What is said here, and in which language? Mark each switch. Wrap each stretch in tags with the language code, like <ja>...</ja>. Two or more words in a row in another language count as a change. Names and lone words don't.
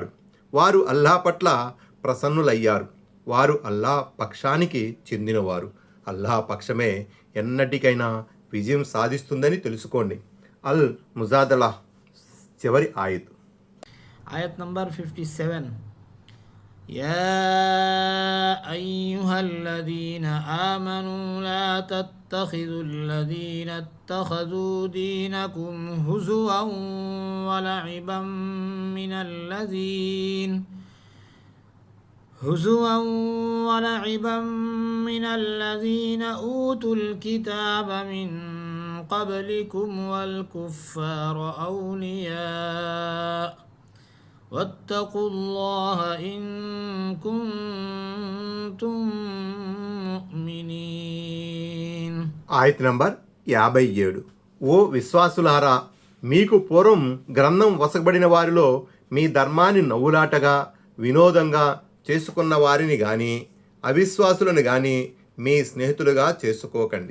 <te>వారు అల్లాహ్ పట్ల ప్రసన్నులయ్యారు. వారు అల్లాహ్ పక్షానికి చెందినవారు. అల్లాహ్ పక్షమే ఎన్నటికైనా విజయం సాధిస్తుందని తెలుసుకోండి. అల్ ముజాదలా చివరి ఆయత్. ఆయత్ నంబర్ 57.</te> <ar>يا أيها الذين آمنوا لا تتخذوا الذين اتخذوا دينكم هزوا ولعبا من الذين أوتوا الكتاب من قبلكم والكفار أولياء واتقوا الله إن كنتم مؤمنين.</ar> <te>ఆయత్ నంబర్ 57. ఓ విశ్వాసులారా, మీకు పూర్వం గ్రంథం వసకబడిన వారిలో మీ ధర్మాన్ని నవ్వులాటగా, వినోదంగా చేసుకున్న వారిని గాని అవిశ్వాసులను గాని మీ స్నేహితులుగా చేసుకోకండి.</te>